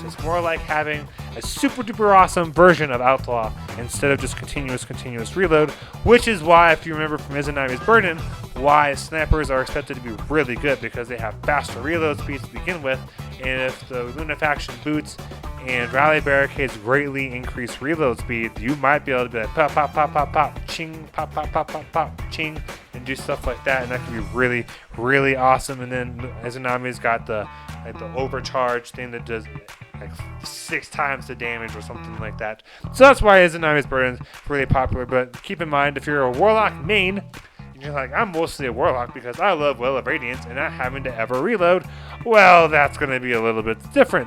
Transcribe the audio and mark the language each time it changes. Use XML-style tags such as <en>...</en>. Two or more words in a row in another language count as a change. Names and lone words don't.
<en>It's more like having a super duper awesome version of Outlaw instead of just continuous reload, which is why, if you remember from Izanagi's Burden, why snipers are expected to be really good, because they have faster reload speeds to begin with, and if the Lunafaction boots and rally barricades greatly increase reload speed, you might be able to be like pop, pop, pop, pop, pop, ching, pop, pop, pop, pop, pop, ching, and do stuff like that, and that can be really, really awesome. And then Izanagi's got the overcharge thing that does like 6 times the damage or something like that. So that's why Izanagi's Burden is really popular. But keep in mind, if you're a Warlock main, and you're like, I'm mostly a Warlock because I love Well of Radiance and not having to ever reload, well, that's going to be a little bit different.</en>